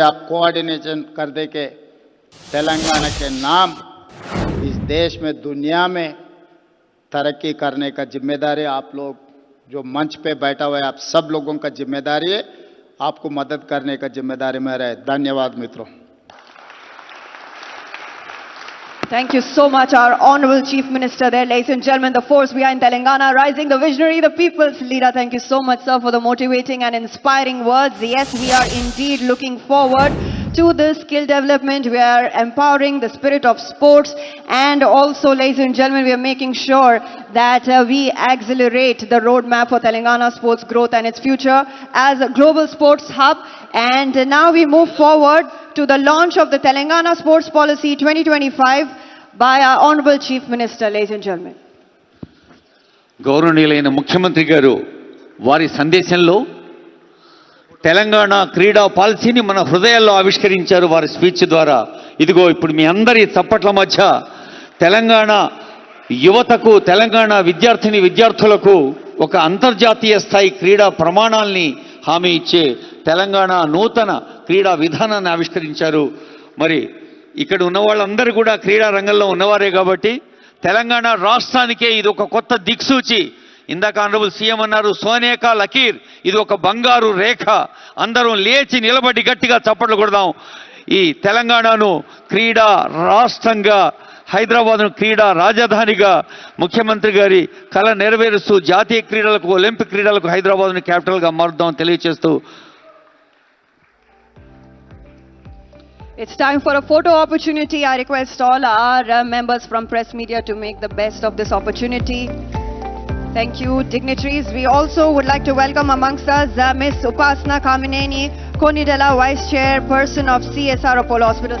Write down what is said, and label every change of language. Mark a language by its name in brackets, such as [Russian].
[Hindi] आप कोऑर्डिनेशन कर दे के तेलंगाना के नाम इस देश में, दुनिया में तरक्की करने का जिम्मेदारी आप लोग जो मंच पे बैठा हुआ है, आप सब लोगों का जिम्मेदारी है। आपको मदद करने का जिम्मेदारी मेरा है। धन्यवाद मित्रों। [English] Thank you so much, our Honorable Chief Minister there. Ladies and gentlemen, the force behind Telangana rising, the visionary, the people's leader. Thank you so much, sir, for the motivating and inspiring words. Yes, we are indeed looking forward to this skill development. We are empowering the spirit of sports, and also, ladies and gentlemen, we are making sure that we accelerate the roadmap for Telangana sports growth and its future as a global sports hub. And now we move forward to the launch of the Telangana Sports Policy 2025 by our Honorable Chief Minister, ladies and gentlemen. [Telugu] గౌరవనీయులైన ముఖ్యమంత్రి గారు వారి సందేశంలో తెలంగాణ క్రీడా పాలసీని మన హృదయాల్లో ఆవిష్కరించారు వారి స్పీచ్ ద్వారా. ఇదిగో ఇప్పుడు మీ అందరి చప్పట్ల మధ్య తెలంగాణ యువతకు, తెలంగాణ విద్యార్థులకు ఒక అంతర్జాతీయ స్థాయి క్రీడా ప్రమాణాల్ని హామీ ఇచ్చే తెలంగాణ నూతన క్రీడా విధానాన్ని ఆవిష్కరించారు. మరి ఇక్కడ ఉన్న వాళ్ళందరూ కూడా క్రీడా రంగంలో ఉన్నవారే కాబట్టి తెలంగాణ రాష్ట్రానికే ఇది ఒక కొత్త దిక్సూచి. ఇందాక ఆనరబుల్ సీఎం అన్నారు, [Hindi] సోనేకా లకీర్, [Telugu] ఇది ఒక బంగారు రేఖ. అందరం లేచి నిలబడి గట్టిగా చప్పట్లు కొడదాం. ఈ తెలంగాణను క్రీడా రాష్ట్రంగా, హైదరాబాద్ను క్రీడా రాజధానిగా ముఖ్యమంత్రి గారి కళ నెరవేరుస్తూ జాతీయ క్రీడలకు, ఒలింపిక్ క్రీడలకు హైదరాబాద్ను క్యాపిటల్గా మారుద్దాం తెలియజేస్తూ. [English] It's time for a photo opportunity. I request all our members from press media to make the best of this opportunity. Thank you, dignitaries. We also would like to welcome amongst us Ms. Upasana Kamineni, Konidela Vice Chairperson of CSR Apollo Hospitals.